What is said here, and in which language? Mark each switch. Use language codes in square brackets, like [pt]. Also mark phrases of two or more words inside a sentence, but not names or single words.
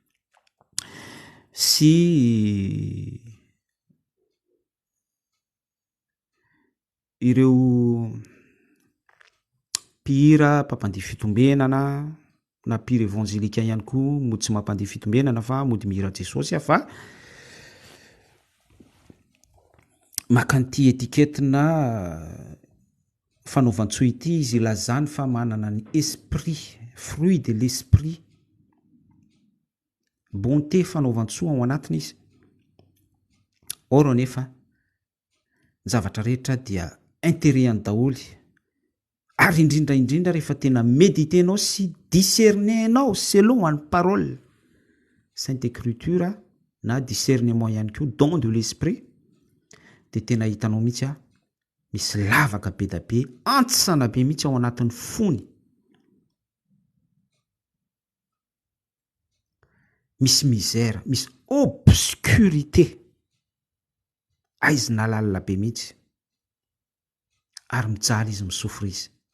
[mg] sy ireo mpihira mpampandihy fitombenana na mpihira evanjelika ihany koa, mody tsy mampandihy fitombenana fa mody mihira Jesosy fa makanty etiketina fanaovan-tsoa ity izy ilazany fa manana ny [fr] esprit, fruit de l'esprit, bonté [mg] fanaovan-tsoa ao anatiny izy. Or nefa ny zavatra rehetra dia intérêt-any daholy, ary indrindra rehefa tena méditenao sy discernenao selon any [fr] parole sainte écriture [mg] na discernement ihany koa [fr] don de l'esprit, [mg] dia tena hitanao mihitsy misy lavaka be da be, antsana be mihitsy ao anatin'ny fony. Misy misère, misy obscurité, aizina lalina be mihitsy, ary mijaly izy misofra izy.